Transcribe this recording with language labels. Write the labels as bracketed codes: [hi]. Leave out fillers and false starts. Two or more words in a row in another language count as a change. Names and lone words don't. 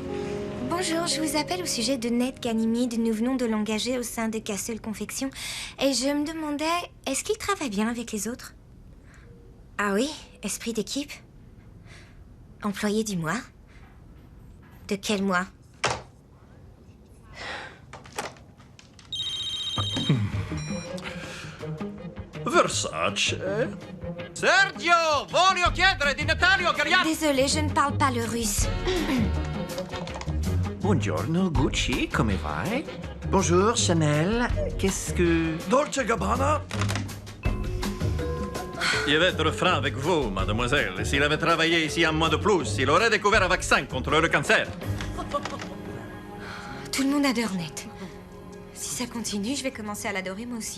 [fr] Bonjour, je vous appelle au sujet de Ned Ganymede. Nous venons de l'engager au sein de Castle Confection. Et je me demandais, est-ce qu'il travaille bien avec les autres? Ah oui, esprit d'équipe. Employé du mois. De quel mois? Versace. [it] Sergio, voglio chiedere di Natalio Gagliardi. [fr] Désolée, je ne parle pas le russe. [it] Buongiorno, Gucci, come vai? [fr] Bonjour, Chanel. Qu'est-ce que... Dolce Gabbana. Il va être franc avec vous, mademoiselle. S'il avait travaillé ici un mois de plus, il aurait découvert un vaccin contre le cancer. Tout le monde adore Ned. Si ça continue, je vais commencer à l'adorer moi aussi.